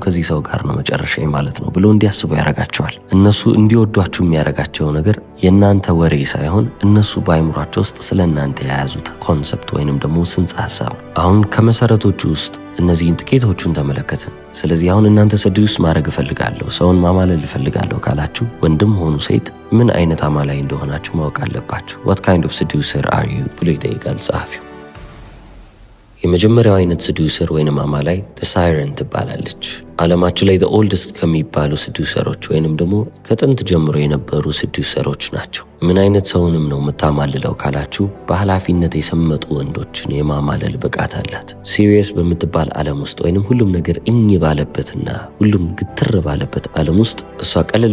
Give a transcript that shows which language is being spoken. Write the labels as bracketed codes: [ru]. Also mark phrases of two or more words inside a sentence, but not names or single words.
[am] ከዚህ ሰው ጋር ነው መጨረሻ ማለት ነው ብሎ እንዲያስቡ ያደርጋቸዋል። እነሱ እንዲወዷችሁ የሚያደርጋቸው ነገር የእናንተ ወሬ ሳይሆን እነሱ በአይምሯቸው ውስጥ ስለ እናንተ የያዙት ኮንሰፕት ወይንም ደግሞ ጽንሰ ሐሳብ። አሁን ከመሰረቶቹ ውስጥ እነዚህን ጥቂቶቹን ተመለከትን። ስለዚህ አሁን እናንተ ሰዱስ ማድረግ እፈልጋለሁ፣ ሰውን ማማለል እፈልጋለሁ ካላችሁ ወንድም ሆኑ ሴት ምን አይነት አማላይ እንደሆናችሁ ማወቅ አለባችሁ። [en] what kind of seducer are you [am] ብሎ ይጠይቃል ጸሐፊው። የመጀመሪያው አይነት seducer ወይንም አማላይ [en] the siren [am] ትባላለች። ዓለማችን ላይ [en] the oldest [am] ከሚባሉ seducerዎች ወይንም ደግሞ ከጥንት ጀምሮ የነበሩ seducerዎች ናቸው። ምን አይነት ሰውንም ነው የምታማልለው ካላችሁ በኃላፊነት የሰመጡ ወንዶችን የማማለል ብቃት አላት። ሲሪየስ በምትባል ዓለም ውስጥ ወይንም ሁሉም ነገር እኝ ባለበትና ሁሉም ግትር ባለበት ዓለም ውስጥ እሷ ቀለል